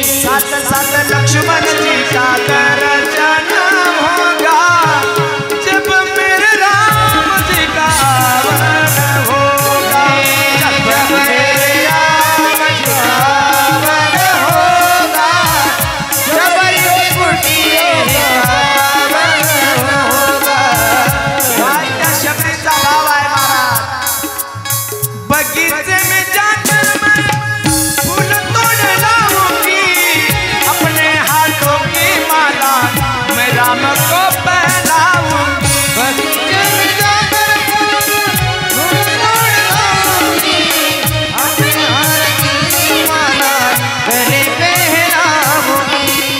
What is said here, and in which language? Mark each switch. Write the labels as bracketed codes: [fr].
[hi] साथ साथ लक्ष्मण जी का दर्शन होगा, जब मेरे राम जी का आवन होगा। जब मेरे राम जी का आवन होगा, शबरी की कुटिया पावन होगा। [mr] भाई त्या शबरीचा भाव आहे महाराज। [hi] बगीचे में जाकर मैं फूल तोड़ लाऊंगी, अपने हाथों की माला मैं राम को पहनाऊंगी। बगीचे में जाकर फूल तोड़ लाऊंगी, अपने हाथ की माला गले पहनाऊंगी।